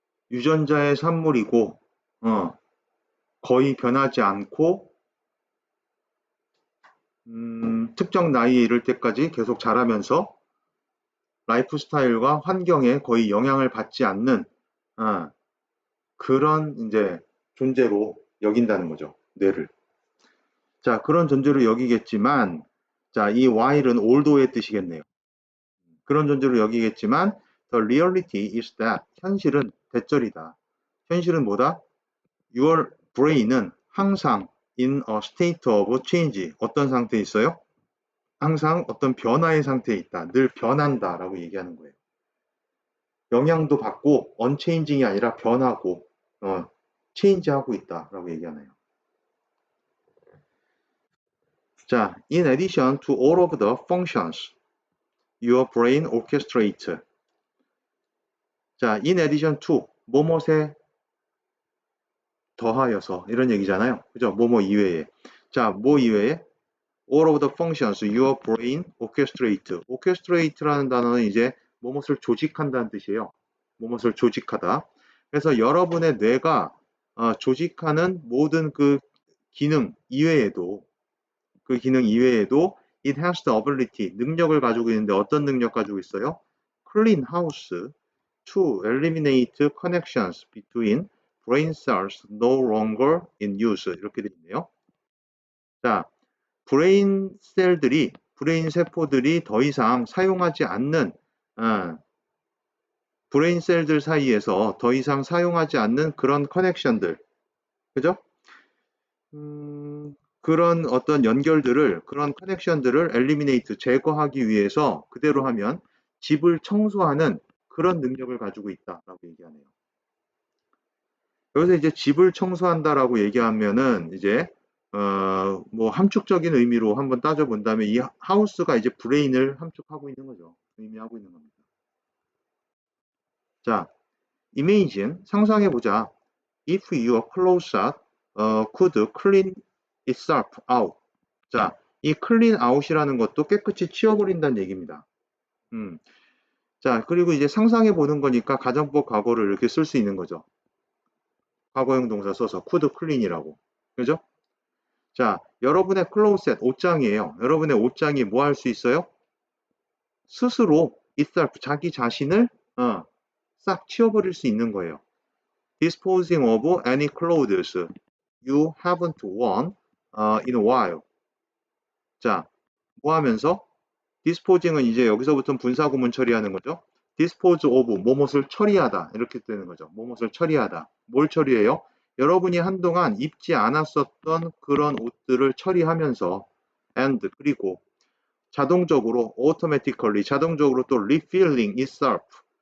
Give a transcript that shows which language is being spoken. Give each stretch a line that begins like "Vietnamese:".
Korean: 유전자의 산물이고 거의 변하지 않고 특정 나이에 이를 때까지 계속 자라면서 라이프 스타일과 환경에 거의 영향을 받지 않는 그런 이제 존재로 여긴다는 거죠. 뇌를. 자, 그런 존재로 여기겠지만 자, 이 while은 although의 뜻이겠네요. 그런 존재로 여기겠지만
English: the reality is that
Korean: 현실은 대절이다. 현실은 뭐다?
English: Your brain
Korean: 은 항상
English: in a state of change.
Korean: 어떤 상태에 있어요? 항상 어떤 변화의 상태에 있다. 늘 변한다 라고 얘기하는 거예요. 영향도 받고 unchanging이 아니라 변하고 change하고 있다 라고 얘기하네요.
English: 자, in addition to all of the functions your brain orchestrates.
Korean: 자, in addition to 뭐뭐에 더하여서 이런 얘기잖아요. 그죠? 뭐뭐 이외에. 자, 뭐 이외에?
English: All of the functions your brain orchestrate.
Korean: orchestrate라는 단어는 이제 뭐뭇을 조직한다는 뜻이에요. 뭐뭇을 조직하다. 그래서 여러분의 뇌가 조직하는 모든 그 기능 이외에도
English: it has the ability,
Korean: 능력을 가지고 있는데 어떤 능력 가지고 있어요?
English: clean house to eliminate connections between brain cells no longer in use.
Korean: 이렇게 되어 있네요. 자, 브레인 셀들이, 브레인 세포들이 더 이상 사용하지 않는, 브레인 셀들 사이에서 더 이상 사용하지 않는 그런 커넥션들, 그죠? 그런 어떤 연결들을, 그런 커넥션들을 엘리미네이트, 제거하기 위해서 그대로 하면 집을 청소하는 그런 능력을 가지고 있다라고 얘기하네요. 여기서 이제 집을 청소한다라고 얘기하면은 이제 뭐 함축적인 의미로 한번 따져본다면 이 하우스가 이제 브레인을 함축하고 있는 거죠. 의미하고 있는 겁니다. 자, imagine, 상상해보자.
English: If your closet could clean itself out.
Korean: 자, 이 clean out이라는 것도 깨끗이 치워버린다는 얘기입니다. 자, 그리고 이제 상상해보는 거니까 가정법 과거를 이렇게 쓸 수 있는 거죠. 과거형 동사 써서 could clean이라고. 그죠? 자, 여러분의 클로셋, 옷장이에요. 여러분의 옷장이 뭐 할 수 있어요? 스스로 itself, 자기 자신을 싹 치워버릴 수 있는 거예요.
English: Disposing of any clothes you haven't worn in a while.
Korean: 자, 뭐 하면서? Disposing은 이제 여기서부터 분사구문 처리하는 거죠. Dispose of, 뭐뭇을 처리하다. 이렇게 되는 거죠. 뭐뭇을 처리하다. 뭘 처리해요? 여러분이 한동안 입지 않았었던 그런 옷들을 처리하면서 and, 그리고 자동적으로 automatically, 자동적으로 또
English: refilling itself.